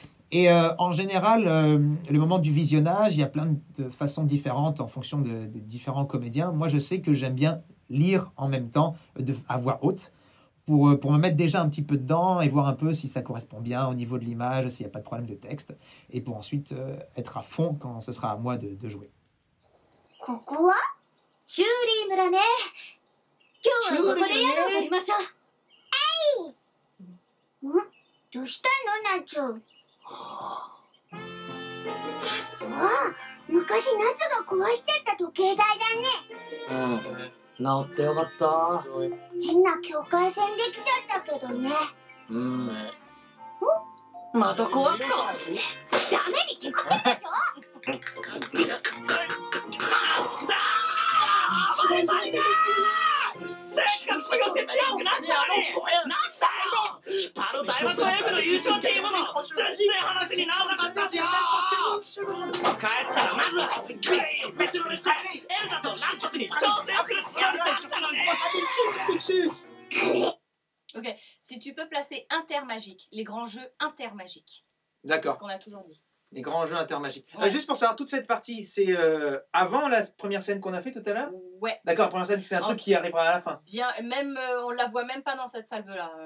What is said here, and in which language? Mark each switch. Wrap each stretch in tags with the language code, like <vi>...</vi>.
<fr>Et en général, le moment du visionnage, il y a plein de façons différentes en fonction des différents comédiens. Moi, je sais que j'aime bien lire en même temps à voix haute pour me mettre déjà un petit peu dedans et voir un peu si ça correspond bien au niveau de l'image, s'il n'y a pas de problème de texte, et pour ensuite être à fond quand ce sera à moi de jouer.</fr> <ja>ここはチューリー村ね。今日はここで宿を取りましょう。ん？どうしたのナツ？ああ、昔ナツが壊しちゃった時計台だね。治ってよかった。変な境界線できちゃったけどね。また壊すか。ダメに決まってるでしょ。せっかく強くなったのになんだよ。あの大学エブの優勝チームも全然話にならなかったしよ。帰ったらまずはグレイを別のにしてエルザとナンチスに挑戦するつもりだったね。</ja> <fr>Ok, si tu peux placer intermagique, les grands jeux intermagiques. C'est D'accord. ce qu'on a toujours dit. Les grands jeux intermagiques. Ouais. Juste pour savoir, toute cette partie, c'est avant la première scène qu'on a fait tout à l'heure? Ouais, D'accord, la première scène, c'est un truc qui arrivera à la fin. bien, même on la voit même pas dans cette salve-là.</fr>